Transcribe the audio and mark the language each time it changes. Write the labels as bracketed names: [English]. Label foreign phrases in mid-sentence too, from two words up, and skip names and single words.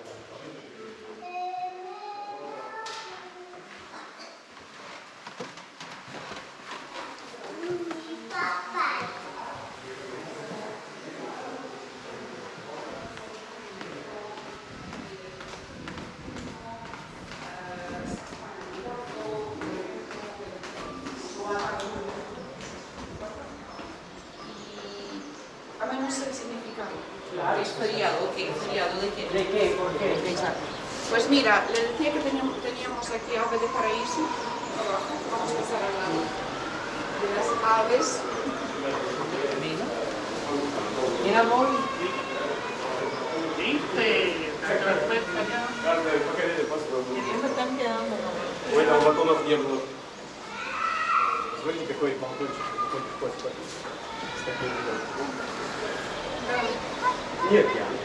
[Spanish] A mí no sé el significado. Claro, es feriado, ¿qué? ¿Feriado de qué? ¿De qué? ¿Por qué? Exacto. Pues mira, le decía que teníamos aquí ave de paraíso. Abajo, vamos a pasar al lado de las aves. Mira, amor. [Russian] каждое поколение по-своему. Там прямо. У этого батонов не было. Смотрите, какой балкончик, какой вход. С таким видом. Нет, я.